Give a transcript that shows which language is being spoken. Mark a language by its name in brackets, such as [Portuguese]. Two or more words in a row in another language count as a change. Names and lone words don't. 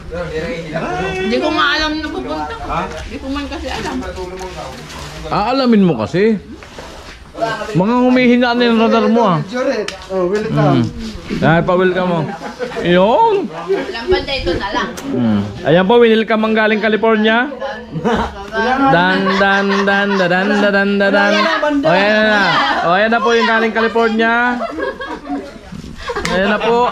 [Filipino] Hindi ko nga alam na pupunta. Ha? Hindi ko man kasi alam. Aalamin mo kasi. Mga humihina na yung radar mo ah. Juret. Oh, welcome. Ay, pa-welcome mo. Yun. Walang banda, ito na lang. Ayan po, winilcome ang galing California. Dan dan dan dan dan dan dan dan. O ayan na. O ayan na po yung galing California. Ayan na po.